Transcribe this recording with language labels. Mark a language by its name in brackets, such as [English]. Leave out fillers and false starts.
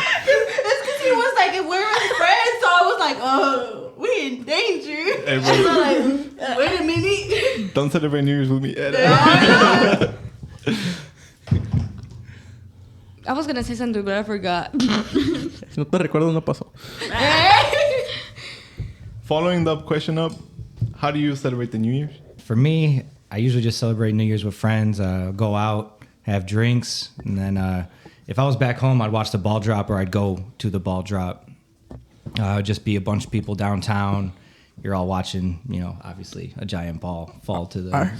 [English] It's because he was like, if we're friends, so I was like, oh, we in danger. Hey, So bro, like, wait a minute. don't celebrate New Year's with me. I was gonna say something, but I forgot. [Spanish] Si no te recuerdo, no pasó. [English] Following the question up, how do you celebrate the New Year's? For me, I usually just celebrate New Year's with friends, go out, have drinks, and then if I was back home, I'd watch the ball drop or I'd go to the ball drop. Just be a bunch of people downtown. You're all watching, you know, obviously a giant ball fall to the ground.